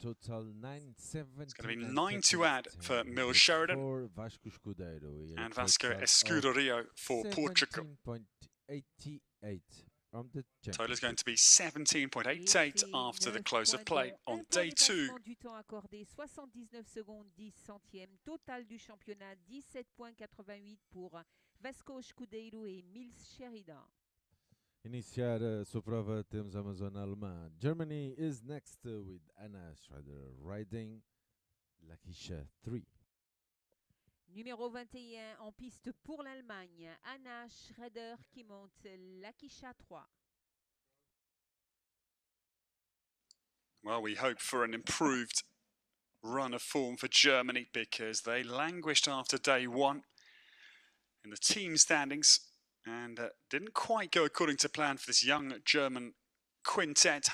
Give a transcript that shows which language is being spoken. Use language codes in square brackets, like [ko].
[en] Total It's going to be 9 to add for Millie Sheridan and Vasco Escuderio for Portugal. 17.88 from the Total is going to be 17.88 after the close of play on day 2. [fr] Du temps accordé, 79 secondes 10 centièmes. Total du championnat, 17.88 pour Vasco Escudeiro et Millie Sheridan. [pt] Iniciar a sua prova temos a Amazona alemã. [en] Germany is next with Hanna Schreder riding Lakisha 3. [fr] Numéro 21 en piste pour l'Allemagne, Hanna Schreder qui monte Lakisha 3. [en] Well, we hope for an improved run of form for Germany because they languished after day 1 in the team standings and didn't quite go according to plan for this young German quintet.